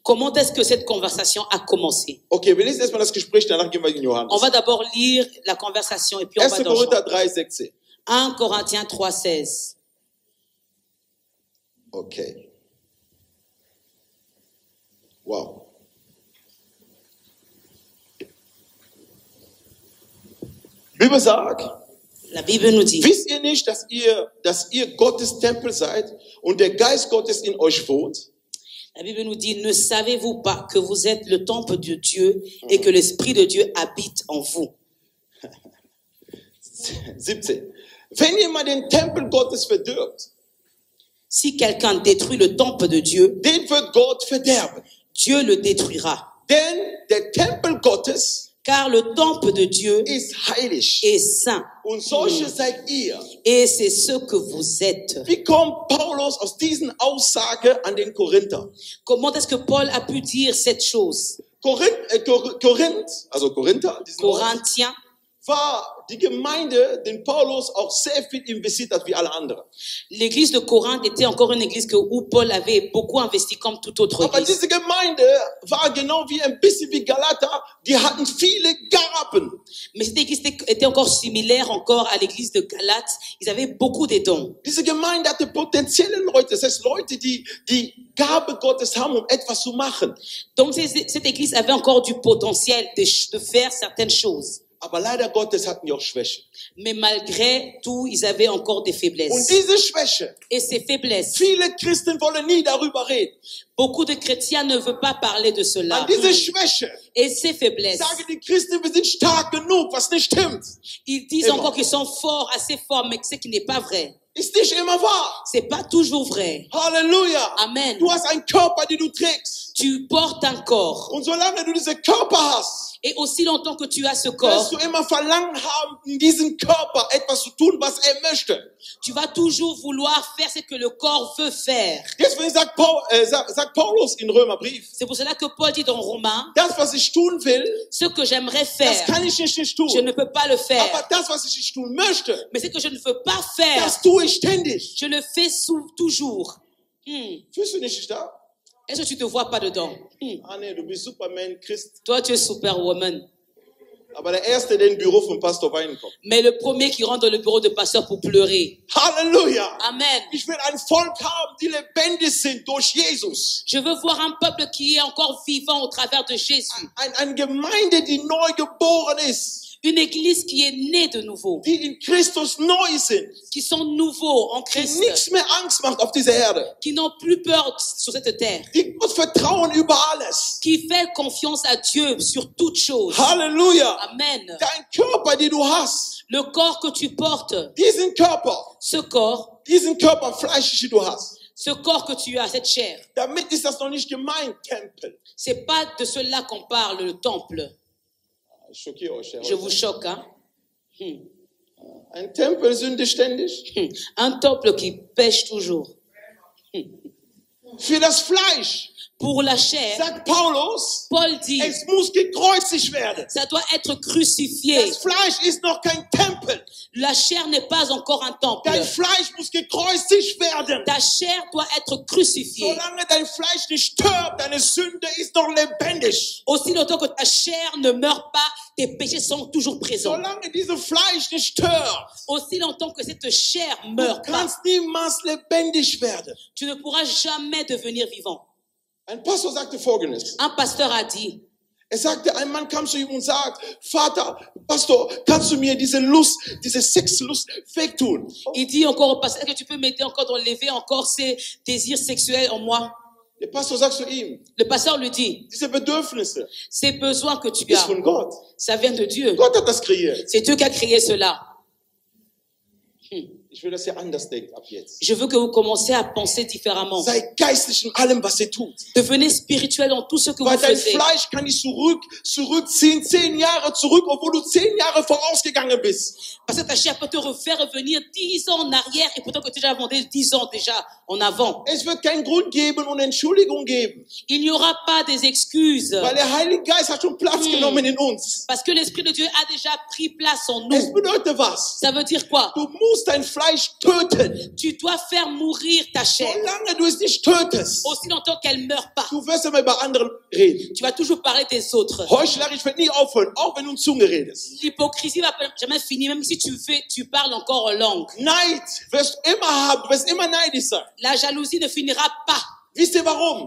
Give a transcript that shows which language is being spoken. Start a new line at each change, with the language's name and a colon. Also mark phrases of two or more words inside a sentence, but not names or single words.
French: Comment est-ce que cette conversation a commencé?
German: Okay, wir lesen erstmal das Gespräch, danach gehen wir in Johannes.
French: On va d'abord lire la conversation et puis on 1. va dans
German: Korinther
French: Jean. 3, 16. 1 Corinthiens 3,16. Okay. Wow.
German: Bibel sagt,
French: La Bible nous dit,
German: wisst ihr nicht, dass ihr Gottes Tempel seid und der Geist Gottes in euch wohnt?
French: la Bible nous dit, ne savez-vous pas que vous êtes le temple de Dieu et que l'Esprit de Dieu habite en vous? 17.
German: Wenn jemand den Tempel Gottes verdirbt,
French: Si quelqu'un détruit le temple de Dieu,
German: den wird Gott verderben.
French: Dieu le détruira.
German: Denn der Tempel Gottes
French: Car le temple de Dieu
German: ist heilig.
French: est saint.
German: Und solche seid ihr.
French: Et c'est ce que vous êtes.
German: Wie kommt Paulus aus diesen Aussage an den Korinther?
French: Comment est-ce que Paul a pu dire cette chose?
German: Korinther, diesen Ort,
French: Corinthiens,
German: war die Gemeinde, den Paulus auch sehr viel investiert hat wie alle anderen.
French: l'église de Corinthe était encore une église où Paul avait beaucoup investi comme toute autre
German: Aber
French: église.
German: diese Gemeinde war genau wie ein bisschen wie Galater, die hatten viele Gaben.
French: Mais cette église était encore similaire encore à l'église de Galate. Ils avaient beaucoup de dons.
German: Diese Gemeinde hatte potenzielle Leute, das heißt Leute, die die Gabe Gottes haben, um etwas zu machen.
French: Donc cette église avait encore du potentiel de faire certaines choses.
German: Aber leider Gottes hatten die auch Schwäche.
French: Mais malgré tout, ils avaient encore des
German: Und
French: faiblesses.
German: diese Schwäche,
French: Et ces faiblesses,
German: viele Christen wollen nie darüber reden.
French: beaucoup de chrétiens ne veulent pas parler de cela.
German: An diese Schwäche
French: Et ces faiblesses,
German: sagen die Christen, wir sind stark genug, was nicht stimmt.
French: ils disent encore qu'ils sont forts, assez forts, mais ce qui n'est pas vrai.
German: Ist nicht immer wahr.
French: C'est pas toujours vrai.
German: Halleluja.
French: Amen.
German: Du hast einen Körper, den du trägst.
French: Tu portes un corps.
German: Und solange du diesen Körper hast,
French: Et aussi longtemps que tu as ce
German: wirst
French: corps,
German: du immer Verlangen haben, in diesem Körper etwas zu tun, was er möchte.
French: tu vas toujours vouloir faire ce que le corps veut faire.
German: Deswegen sagt Paulus in Römerbrief,
French: C'est pour cela que Paul dit dans Romains,
German: das, was ich tun will,
French: ce que j'aimerais
German: das
French: faire,
German: kann ich nicht
French: je
German: tun.
French: ne peux pas le
German: Aber
French: faire.
German: das, was ich nicht tun möchte,
French: Mais ce que je ne veux pas faire,
German: das tue ich ständig.
French: je le fais toujours.
German: Fühlst du nicht da?
French: Est-ce que tu te vois pas dedans?
German: Ah nee, du bist Superman, Christ.
French: Toi, tu es Superwoman.
German: Aber der Erste, der im Büro vom Pastor weinen kommt.
French: Mais le premier qui rentre dans le bureau de pasteur pour pleurer.
German: Halleluja.
French: Amen.
German: Ich will ein Volk haben, die lebendig sind durch Jesus.
French: Je veux voir un peuple qui est encore vivant au travers de Jésus.
German: Eine Gemeinde, die neu geboren ist.
French: Une église qui est née de nouveau.
German: Die in Christus neu sind.
French: Qui sont nouveaux en
German: Die
French: Christ.
German: nichts mehr Angst macht auf dieser Erde.
French: Qui n'ont plus peur sur cette terre.
German: Die Gott vertrauen über alles.
French: Qui fait confiance à Dieu sur toutes choses.
German: Halleluja.
French: Amen.
German: Dein Körper, den du hast.
French: Le corps que tu portes.
German: Diesen Körper. Diesen Körper fleischlich, den du hast.
French: Ce corps que tu as, cette chair.
German: Damit ist das noch nicht gemeint, Tempel.
French: C'est pas de cela qu'on parle, le temple.
German: Ich schockiere euch,
French: Je vous choque, hein?
German: Ein Tempel sündigt ständig.
French: Un temple qui pêche toujours.
German: Für das Fleisch,
French: Pour la chair,
German: sagt Paulus,
French: Paul dit,
German: es muss gekreuzigt werden.
French: ça doit être crucifié.
German: Das Fleisch ist noch kein Tempel.
French: La chair n'est pas encore un temple.
German: Dein Fleisch muss gekreuzigt werden.
French: Ta chair doit être crucifiée.
German: Solange dein Fleisch nicht stirbt, deine Sünde ist noch lebendig.
French: Aussi longtemps que ta chair ne meurt pas, tes péchés sont toujours présents.
German: Solange dieses Fleisch nicht stirbt,
French: Aussi longtemps que cette chair
German: du
French: meurt pas,
German: kannst niemals lebendig werden.
French: tu ne pourras jamais devenir vivant.
German: Ein Pastor sagte Folgendes.
French: Un pasteur a dit,
German: Sagte, ein Mann kam zu ihm und sagt, Vater, Pastor, kannst du mir diese Lust, diese Sexlust wegtun?
French: il dit encore au pasteur, est-ce que tu peux m'aider encore d'enlever encore ces désirs sexuels en moi?
German: Der Pastor sagt zu ihm,
French: Le pasteur lui dit,
German: diese Bedürfnisse
French: ces besoins que tu
German: ist
French: as,
German: von Gott.
French: ça vient de Dieu.
German: Gott hat das kreiert.
French: C'est Dieu qui a créé cela.
German: Ich will, dass ihr anders denkt ab jetzt.
French: Je veux que vous commenciez à penser différemment.
German: Sei geistlich in allem, was ihr tut.
French: Devenez spirituel dans tout ce que vous
German: Weil dein
French: faites.
German: Fleisch kann dich zurückziehen, 10 Jahre zurück, obwohl du 10 Jahre vorausgegangen bist.
French: Parce que ta chair peut te refaire revenir 10 ans en arrière et pourtant que tu as avancé 10 ans déjà en avant.
German: Es wird keinen Grund geben und Entschuldigung geben.
French: Il n'y aura pas des excuses.
German: Weil der Heilige Geist hat schon Platz genommen in uns.
French: Parce que l'Esprit de Dieu a déjà pris place en
German: Es
French: nous.
German: bedeutet was?
French: Ça veut dire quoi?
German: Du musst dein Fleisch töten.
French: Tu dois faire mourir ta chair.
German: Solange du es nicht tötest,
French: Aussi longtemps qu'elle ne meurt pas.
German: du wirst immer über andere reden.
French: Tu vas toujours parler des autres.
German: Heuchlerisch wird nie aufhören, auch wenn du in Zunge redest.
French: L'hypocrisie va jamais finir, même si tu parles encore en langue.
German: Neid wirst du immer haben, du wirst immer neidisch sein.
French: La jalousie ne finira pas.
German: Wisst ihr warum?